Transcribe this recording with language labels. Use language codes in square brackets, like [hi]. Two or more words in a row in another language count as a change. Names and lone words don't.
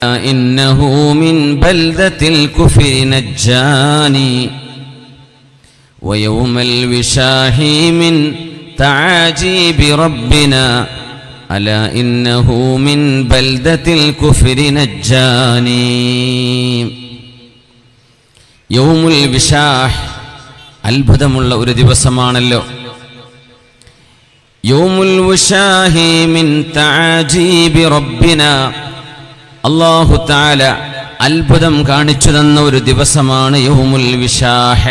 [ar] إنه من بلدة الكفر نجاني ويوم الوشاح من تعاجيب ربنا ألا إنه من بلدة الكفر نجاني. يوم الوشاح [ml] അത്ഭുതമുള്ള ഒരു ദിവസമാണല്ലോ. [ar] يوم الوشاح من تعاجيب ربنا, الله تعالى [ml] അത്ഭുതം കാണിച്ചു തന്ന ഒരു ദിവസമാണ് [ar] يوم الوشاح.